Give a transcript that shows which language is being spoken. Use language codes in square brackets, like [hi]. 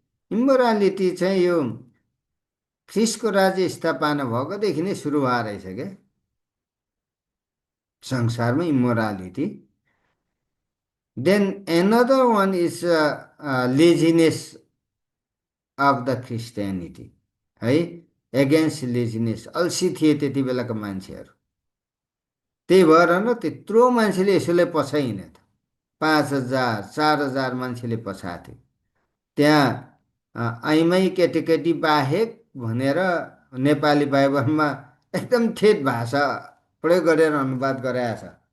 [ne] Immorality चाहिँ यो ख्रिस्टको राज्य स्थापना भएकोदेखि नै सुरु भएर रहेछ क्या संसारमा immorality. [en] Then another one is laziness of the Christianity है, against laziness. [ne] अल्छी थिए त्यति बेलाका मान्छेहरू, त्यही भएर न त्यत्रो मान्छेले यसोलाई पछाइन त। 5,000 4,000 मान्छेले पछाएको थियो। त्यहाँ आइमाई केटीकेटी बाहेक भनेर नेपाली बाइबलमा एकदम ठेट भाषा प्रयोग गरेर अनुवाद गराएको छ।